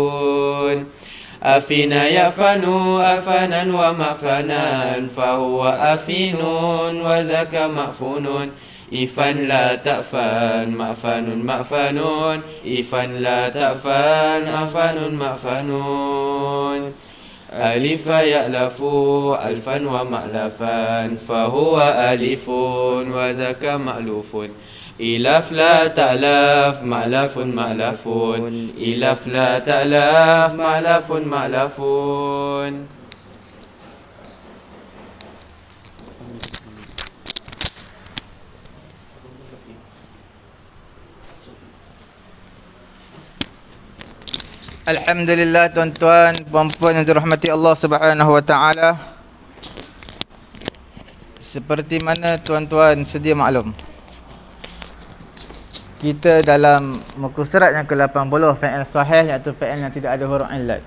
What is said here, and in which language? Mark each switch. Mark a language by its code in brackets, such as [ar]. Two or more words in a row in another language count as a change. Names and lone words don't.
[ar] أفن يأفن أفنا ومأفنا فهو أفين وذاك مأفون إفن لا تأفن مأفن مأفن إفن لا تأفن أفن مأفنون ألف يألف ألفا ومألفا فهو ألف وذاك مألوف إلف لا تألف مألف مألف إلف لا تألف مألف مألف [ms] Alhamdulillah tuan-tuan, puan-puan yang dirahmati Allah [ar] سبحانه وتعالى. [ms] Seperti mana tuan-tuan sedia maklum, kita dalam muka surat yang ke-80 [ar] فعل صحيح, [ms] iaitu fi'il yang tidak ada huruf illat.